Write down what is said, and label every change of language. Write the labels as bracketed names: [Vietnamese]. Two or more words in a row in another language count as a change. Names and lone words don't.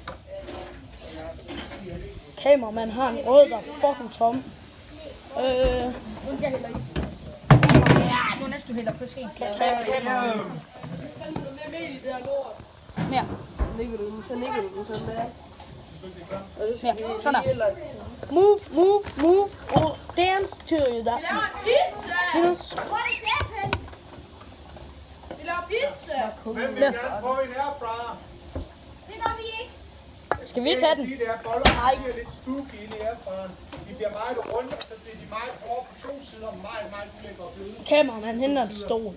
[Danish] Kameramand har en rød, der er fucking tom. Jonas, du hælder på skeen. Mere. Så nikker du sådan der. Ja, sådan der. [English] Move. Oh, dance to you. That. [Danish] Linus. Vi laver pizza. Hvem vil gerne prøve en airfryer? Det gør vi ikke. Skal vi tage den? De der boller, de bliver lidt spooky inde i airfryeren. De bliver meget rundt, og så bliver de meget hårde på to sider, meget ulækre og bløde. Kameramand henter en stol.